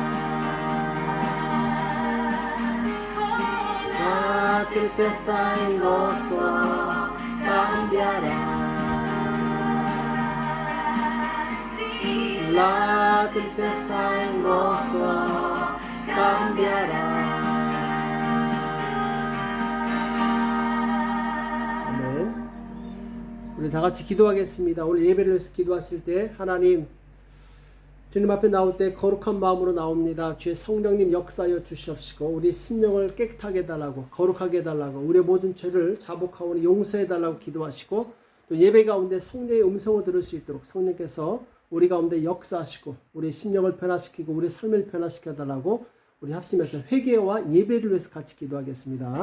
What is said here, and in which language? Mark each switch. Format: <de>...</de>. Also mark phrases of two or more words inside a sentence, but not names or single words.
<es>La tristeza en gozo cambiará. La tristeza en gozo cambiará.</es> <ko>아멘. 우리 다 같이 기도하겠습니다. 오늘 예배를 위해서 기도하실 때 하나님 주님 앞에 나올 때 거룩한 마음으로 나옵니다. 주의 성령님 역사하여 주시옵시고 우리 심령을 깨끗하게 해달라고 거룩하게 해달라고 우리의 모든 죄를 자복하오니 용서해달라고 기도하시고 또 예배 가운데 성령의 음성을 들을 수 있도록 성령께서 우리 가운데 역사하시고 우리의 심령을 변화시키고 우리의 삶을 변화시켜달라고 우리 합심해서 회개와 예배를 위해서 같이 기도하겠습니다.</ko>